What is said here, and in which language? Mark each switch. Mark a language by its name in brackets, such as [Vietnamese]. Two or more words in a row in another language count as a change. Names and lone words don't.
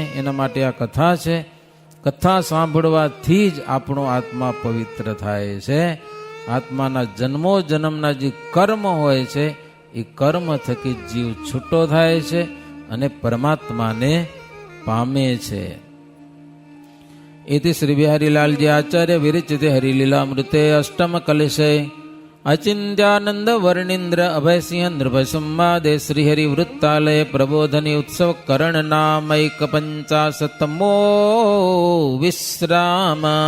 [Gujarati] એના માટે આ કથા છે. કથા સાંભળવાથી જ આપણો આત્મા પવિત્ર થાય છે. આત્માના જન્મો જન્મના જે કર્મ હોય છે એ કર્મ થકી જીવ છૂટો થાય છે અને પરમાત્માને પામે છે. [Sanskrit] इति श्री बिहारीलाल जी आचार्य विरचित हरिलीलामृते अष्टम कलशे अचिंत्यानंद वर्णींद्र अभय सिंह नृपसंवादे श्रीहरि वृत्तालय प्रबोधनी उत्सव करण नामैक 50मो विश्राम.